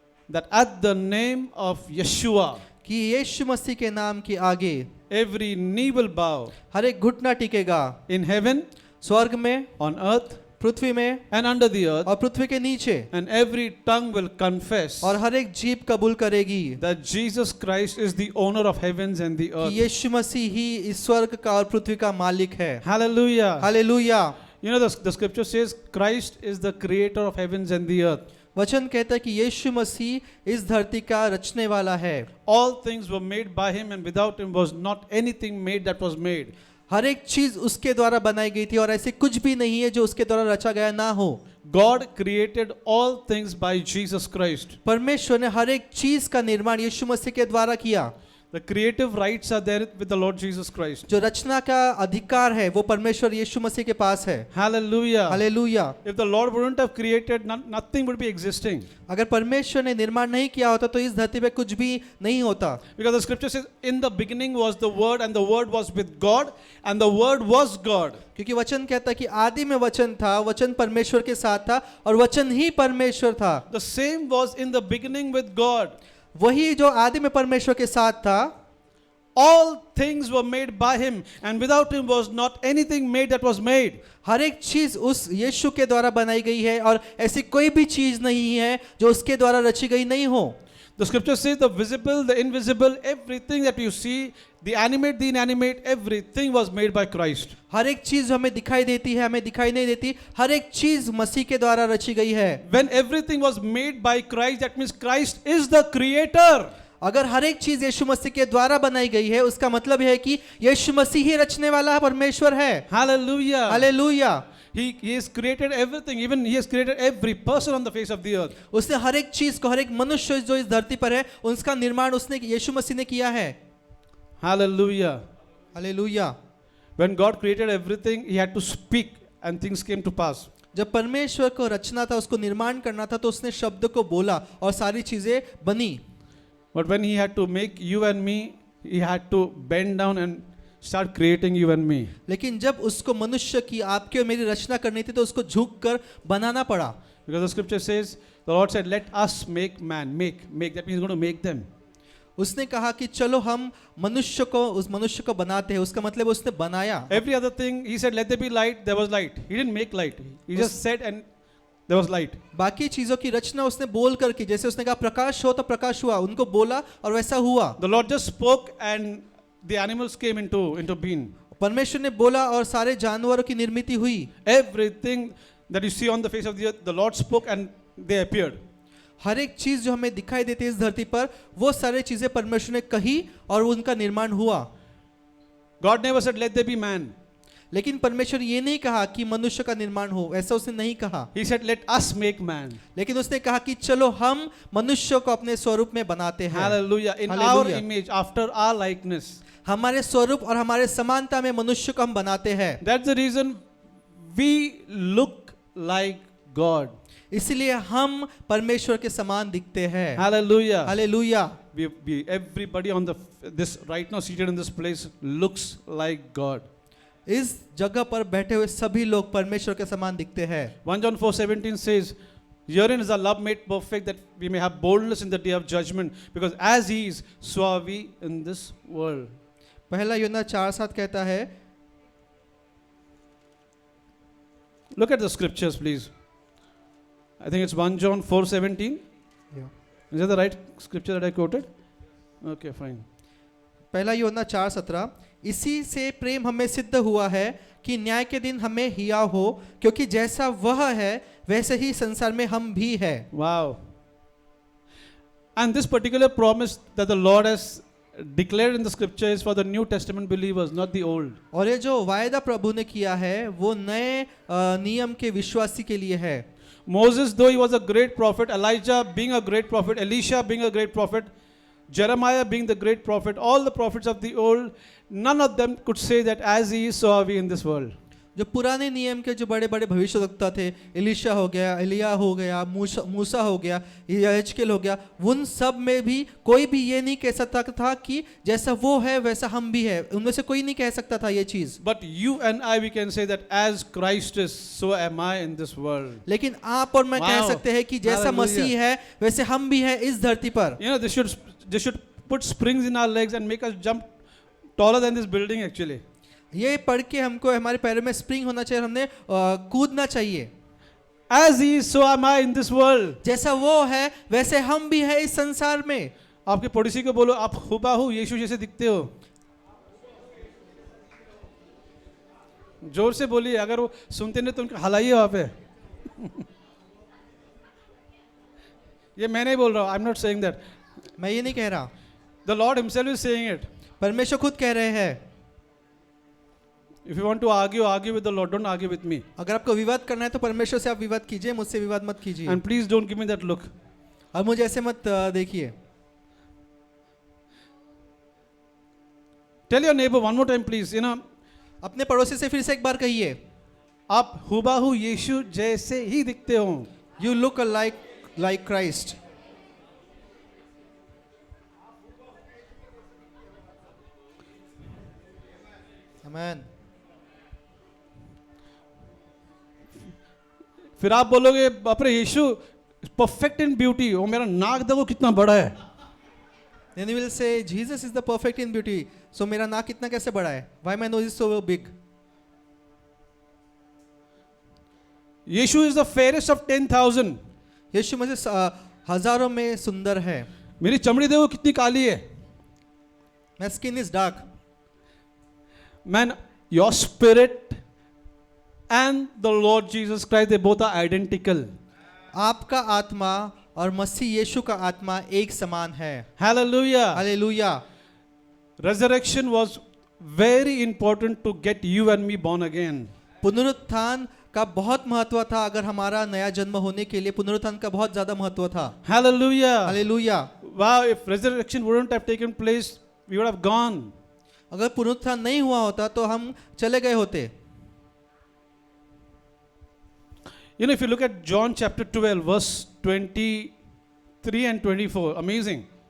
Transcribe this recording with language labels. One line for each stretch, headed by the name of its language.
English: that at the name of Yeshua
Hindi: कि यीशु मसीह के नाम के आगे
English: every knee will bow,
Hindi: हर एक घुटना टिकेगा,
English: in heaven,
Hindi: स्वर्ग में,
English: on earth,
Hindi: पृथ्वी में
English: and under the earth,
Hindi: और पृथ्वी के नीचे,
English: and every tongue will confess
Hindi: और हर एक जीभ कबूल करेगी
English: that Jesus Christ is the owner of heavens and the
Hindi: कि
English: earth.
Hindi: यीशु मसीह ही इस स्वर्ग का और पृथ्वी का मालिक है।
English: Hallelujah.
Hindi: Hallelujah.
English: You know, the scripture says Christ is the creator of heavens and the earth.
Hindi: वचन कहता है कि यीशु मसीह इस धरती का रचने वाला है।
English: All things were made by him, and without him was not anything made that was made.
Hindi: हर एक चीज उसके द्वारा बनाई गई थी और ऐसे कुछ भी नहीं है जो उसके द्वारा रचा गया ना हो।
English: God created all things by Jesus Christ.
Hindi: परमेश्वर ने हर एक चीज का निर्माण यीशु मसीह के द्वारा किया।
English: The creative rights are there with the Lord Jesus Christ.
Hindi: जो रचना का अधिकार है वो परमेश्वर यीशु मसीह के पास है।
English: Hallelujah.
Hindi: Hallelujah.
English: If the Lord wouldn't have created, nothing would be existing.
Hindi: अगर परमेश्वर ने निर्माण नहीं किया होता तो इस धरती पे कुछ भी नहीं होता।
English: Because the scripture says, in the beginning was the word, and the word was with God, and the word was God.
Hindi: क्योंकि वचन कहता है कि आदि में वचन था, वचन परमेश्वर के साथ था और वचन ही परमेश्वर था।
English: The same was in the beginning with God.
Hindi: वही जो आदि में परमेश्वर के साथ था,
English: All things were made by him, and without him was not anything made that was made.
Hindi: हर एक चीज उस यीशु के द्वारा बनाई गई है और ऐसी कोई भी चीज नहीं है जो उसके द्वारा रची गई नहीं हो।
English: The scripture says the visible, the invisible, everything that you see, the animate, the inanimate, everything was made by Christ.
Hindi: हर एक चीज हमें दिखाई देती है, हमें दिखाई नहीं देती, हर एक चीज मसीह के द्वारा रची गई है।
English: When everything was made by Christ, that means Christ is the creator.
Hindi: अगर हर एक चीज यीशु मसीह के द्वारा बनाई गई है उसका मतलब है कि यीशु मसीह ही रचने वाला परमेश्वर है।
English: Hallelujah.
Hindi: Hallelujah.
English: He has created everything. Even He has created every person on the face of the earth.
Hindi: उसने हर एक चीज को, हर एक मनुष्य जो इस धरती पर है, उसका निर्माण उसने यीशु मसीह ने किया है।
English: Hallelujah.
Hindi: Hallelujah.
English: When God created everything, He had to speak and things came to pass.
Hindi: जब परमेश्वर को रचना था, उसको निर्माण करना था, तो उसने शब्द को बोला और सारी चीजें बनी।
English: But when He had to make you and me, He had to bend down and start creating you and me.
Hindi: लेकिन जब उसको मनुष्य की, आपके और मेरी रचना करनी थी, तो उसको झुक कर बनाना पड़ा।
English: Because the scripture says, the Lord said, let us make man. Make. That means He's going to make them.
Hindi: उसने कहा कि चलो हम मनुष्य को, उस मनुष्य को बनाते हैं, उसका मतलब उसने बनाया।
English: Every other thing, He said, let there be light, there was light. He didn't make light. He just said and there was light.
Hindi: बाकी चीजों की रचना उसने बोल कर की, जैसे उसने कहा प्रकाश हो तो प्रकाश हुआ, उनको बोला और वैसा हुआ।
English: The Lord just spoke and the animals came into being.
Hindi: परमेश्वर ने बोला और सारे जानवरों की निर्मित हुई।
English: Everything that you see on the face of the earth, the Lord spoke and they appeared.
Hindi: हर एक चीज जो हमें दिखाई देती है इस धरती पर, वो सारी चीजें परमेश्वर ने कही और उनका निर्माण हुआ।
English: God never said, let there be man.
Hindi: लेकिन परमेश्वर ये नहीं कहा कि मनुष्य का निर्माण हो, ऐसा उसने नहीं कहा।
English: He said, let us make man.
Hindi: लेकिन उसने कहा कि चलो हम मनुष्य को अपने स्वरूप में बनाते हैं।
English: Hallelujah. In our Hallelujah. image, after our likeness.
Hindi: हमारे स्वरूप और हमारे समानता में मनुष्य को हम बनाते हैं।
English: That's the reason we look like God.
Hindi: इसलिए हम परमेश्वर के समान दिखते हैं।
English: Hallelujah.
Hindi: Hallelujah.
English: Everybody on this right now seated in this place looks like God.
Hindi: इस जगह पर बैठे हुए सभी लोग परमेश्वर के समान दिखते हैं।
English: 1 John 4:17 says, herein is our love made perfect, that we may have boldness in the day of judgment, because as He is, so are we in this world.
Hindi: पहला यूहन्ना 4:7 कहता है,
English: Look at the scriptures, please. I think it's 1 John 4:17. Is that the right scripture that I quoted? Okay, fine.
Hindi: पहला यूहन्ना 4:17, इसी से प्रेम हमें सिद्ध हुआ है कि न्याय के दिन हमें हिया हो, क्योंकि जैसा वह है वैसे ही संसार में हम भी है।
English: Wow. And this particular promise that the Lord has declared in the scripture is for the New Testament believers, not the old.
Hindi: और ये जो वायदा प्रभु ने किया है वो नए नियम के विश्वासी के लिए है।
English: Moses, though he was a great prophet, Elijah being a great prophet, Elisha being a great prophet, Jeremiah being the great prophet, all the prophets of the old, none of them could say that as He is, so are we in this world.
Hindi: जो पुराने नियम के जो बड़े बड़े भविष्यवक्ता थे, Elisha हो गया, एलिया हो गया, मूसा हो गया, यहेजकेल हो गया, उन सब में भी कोई भी ये नहीं कह सकता था कि जैसा वो है वैसा हम भी है। उनमें से कोई नहीं कह सकता था ये चीज।
English: But you and I, we can say that as Christ is, so am I in this world.
Hindi: लेकिन आप और मैं कह
English: Wow.
Hindi: सकते हैं कि जैसा
English: Hallelujah.
Hindi: मसीह है वैसे हम भी है इस धरती पर।
English: You know, this should put springs in our legs and make us jump taller than this building actually.
Hindi: ये पढ़ के हमको हमारे पैरों में स्प्रिंग होना चाहिए, हमने कूदना चाहिए।
English: As He is, so am I in this world.
Hindi: जैसा वो है वैसे हम भी है इस संसार में। आपके पड़ोसी को बोलो, आप हुबहू यीशु जैसे दिखते हो। जोर से बोलिए, अगर वो सुनते नहीं तो उनको हलाइए वहां पे। ये मैं नहीं बोल रहा हूं,
English: I am not saying that.
Hindi: मैं ये नहीं कह रहा,
English: The lord himself is saying it.
Hindi: परमेश्वर खुद कह रहे हैं।
English: If you want to argue with the Lord, don't argue with me.
Hindi: अगर आपको विवाद करना है तो परमेश्वर से आप विवाद कीजिए, मुझसे विवाद मत कीजिए।
English: And please don't give me that look.
Hindi: और मुझे ऐसे मत देखिए।
English: Tell your neighbor one more time, please. You know,
Hindi: अपने पड़ोसी से फिर से एक बार कहिए, आप हुबहू यीशु जैसे ही दिखते हो।
English: You look like Christ. Amen.
Hindi: फिर आप बोलोगे, बाप रे यीशु
English: perfect in beauty,
Hindi: वो मेरा नाक देखो कितना बड़ा है।
English: Then you will say, Jesus is the perfect in beauty.
Hindi: So मेरा नाक कितना कैसे बड़ा है?
English: Why my nose is so big? यीशु is the fairest of 10,000।
Hindi: यीशु मुझे हजारों में सुंदर है। मेरी चमड़ी देखो कितनी काली है।
English: My skin is dark. Man, your spirit and the Lord Jesus Christ, they both are identical.
Hindi: आपका आत्मा और मसीह यीशु का आत्मा एक समान है।
English: Hallelujah.
Hindi: Hallelujah.
English: Resurrection was very important to get you and me born again.
Hindi: पुनरुत्थान का बहुत महत्व था, अगर हमारा नया जन्म होने के लिए पुनरुत्थान का बहुत ज्यादा महत्व था।
English: Hallelujah.
Hindi: Hallelujah.
English: Wow, if resurrection wouldn't have taken place, we would have gone.
Hindi: अगर पुनरुत्थान नहीं हुआ होता तो हम चले गए होते।
English: You know, if you look at John chapter 12, verse 23 and 24, amazing.